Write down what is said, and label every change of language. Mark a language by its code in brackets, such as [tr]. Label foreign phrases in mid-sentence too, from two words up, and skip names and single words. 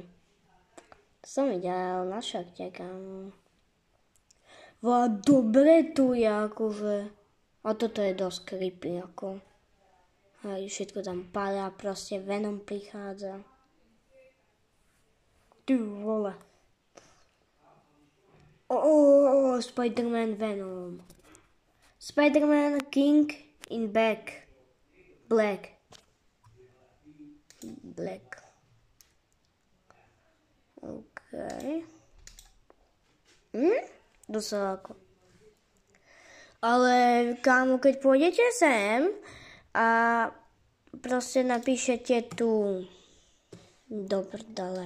[sk] To som videl na šorte, kámo. Dobre tu je, akože. A toto je dosť creepy, ako. Hej, všetko tam padá, proste Venom prichádza. [cs] Ty vole. [sk] Spider-Man Venom. Spider-Man King in Black. OK. Dosť ako. Ale kámo, keď pôjdete sem a proste napíšete tu do prdele.